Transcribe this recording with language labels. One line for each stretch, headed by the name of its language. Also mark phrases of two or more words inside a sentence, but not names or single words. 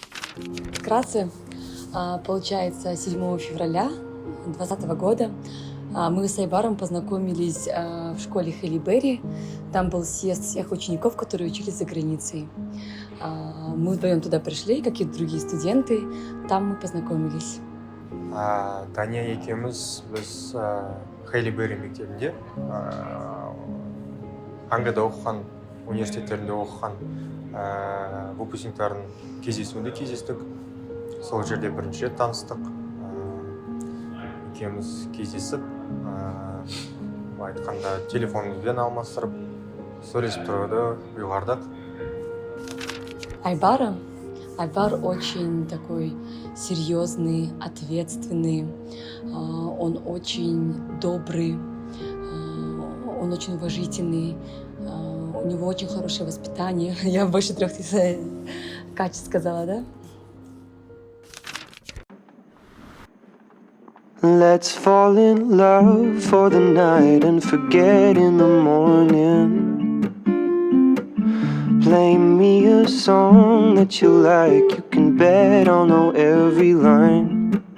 Russian: Вкратце, получается, 7 февраля 2020 года мы с Айбаром познакомились в школе Хейли Берри. Там был съезд всех учеников, которые учились за границей. Мы вдвоем туда пришли, как и другие студенты. Там мы познакомились.
Kazakh: Тания екеуміз біз Хейли Берри мектебінде Англияда оқыған, университеттерінде оқыған выпускниктардың кездесуінде кездестік. Сол жерде бірінші рет таныстық. Екеуміз кездесіп, айтқанда телефонымызбен алмастырып, сөйлесіп тұруды ұйғардық.
Russian: Айбар очень такой серьезный, ответственный, он очень добрый, он очень уважительный, у него очень хорошее воспитание. Я больше 3 качеств сказала, да?
English: Let's fall in love for the night and forget in the morning. Play me a song that you like, you can bet I'll know every line.